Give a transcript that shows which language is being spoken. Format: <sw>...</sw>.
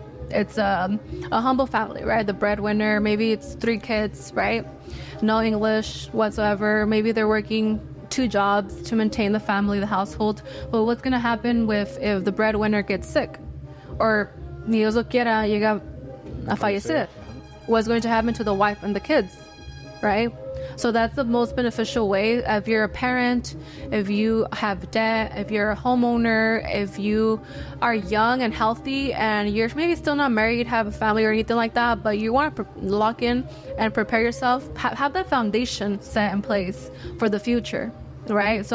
<en>It's a humble family, right? The breadwinner, maybe it's 3 kids, right? No English whatsoever. Maybe they're working 2 jobs to maintain the family, the household. Well, what's going to happen if the breadwinner gets sick?</en> <es>Or, ni Dios lo quiera, llega a fallecer?</es> <en>What's going to happen to the wife and the kids, right? So that's the most beneficial way. If you're a parent, if you have debt, if you're a homeowner, if you are young and healthy and you're maybe still not married, have a family or anything like that, but you want to lock in and prepare yourself, have that foundation set in place for the future, right?</en>